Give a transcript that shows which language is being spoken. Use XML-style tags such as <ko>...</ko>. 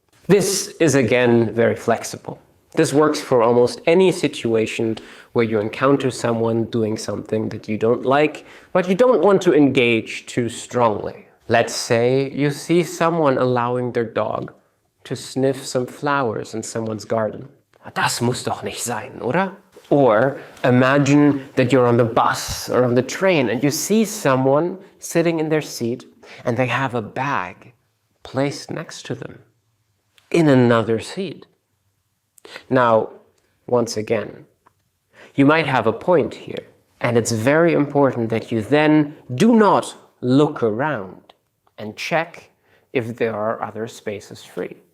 <en>This is again very flexible. This works for almost any situation where you encounter someone doing something that you don't like, but you don't want to engage too strongly. Let's say you see someone allowing their dog to sniff some flowers in someone's garden.</en> <de>Das muss doch nicht sein, oder?</de> <en>Or imagine that you're on the bus or on the train and you see someone sitting in their seat and they have a bag placed next to them in another seat. Now, once again, you might have a point here, and it's very important that you then do not look around and check if there are other spaces free.</en>